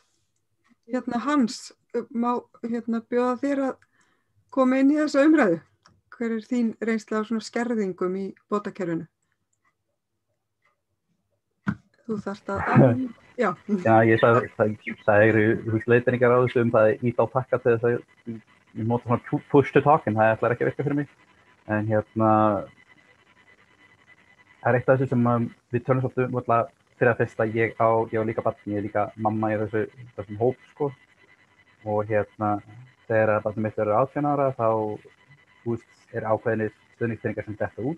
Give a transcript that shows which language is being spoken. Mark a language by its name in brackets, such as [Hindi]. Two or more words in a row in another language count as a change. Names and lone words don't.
[Icelandic] Hans, má bjóða þér að koma inn í þessa umræðu? Hver er þín reynsla á svona skerðingum í bótakerfinu? Þú þarft að... Já. Já, það eru leiðbeiningar á þessu það ít á takka til þess að ég nota svona [English] push to talk, [Icelandic] en það ætlar ekki að virka fyrir mig. En það er eitt af þessu sem við tölum svolítið fyrir að fyrst að ég á líka barn, ég er líka mamma í þessum hóp, sko. Og þegar barnið mitt verður 18 ára, þá er ákveðinir stuðningspeningar sem detta út.